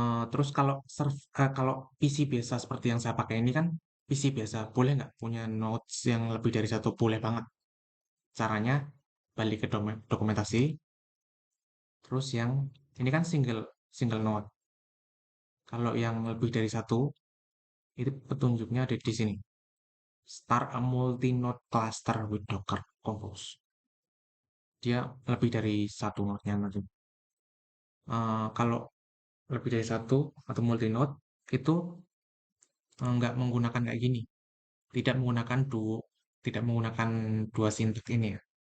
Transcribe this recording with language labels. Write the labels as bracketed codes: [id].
[id] Terus kalau PC biasa seperti yang saya pakai ini kan PC biasa, boleh nggak punya notes yang lebih dari satu? Boleh banget. Caranya balik ke dokumentasi, terus yang ini kan single single note. Kalau yang lebih dari satu, itu petunjuknya ada di sini. [en] Start a multi-node cluster with Docker Compose. [id] Dia lebih dari satu node-nya nanti. Kalau lebih dari satu atau multi-node, itu nggak menggunakan kayak gini. Tidak menggunakan tidak menggunakan dua sintak ini ya.